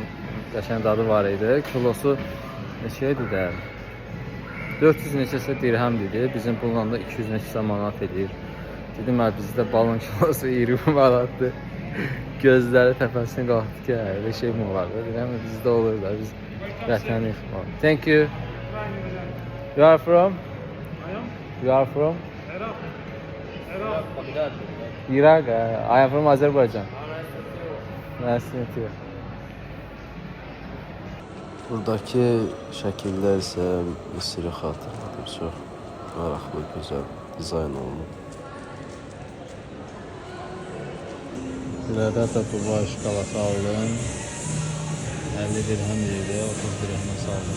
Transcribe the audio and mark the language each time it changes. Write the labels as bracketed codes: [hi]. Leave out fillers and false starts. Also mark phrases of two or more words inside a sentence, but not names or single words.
[az] Qəşəng dadı var idi. Kilosu neçə idi də? 400 neçəsə dirhəm dedi. Bizim pulla da 200 neçəsə manat edir. Dedim, bizdə balın kilosu 20 manatdır. Gözləri təpəsini qalxdı ki, elə şey mi olar? Dedim, bizdə olur da, biz vətəni yıxmaq. [en] Thank you. You are from? You are from? Iraq. I am from Azerbaijan. Nice to meet you. [az] Buradakı şəkillər isə Misiri xatırladır. Çox maraqlı, gözəl dizayn olunub. Burada da Dubai şokolası aldım. 50 dirhem idi, 30 dirhemə saldım.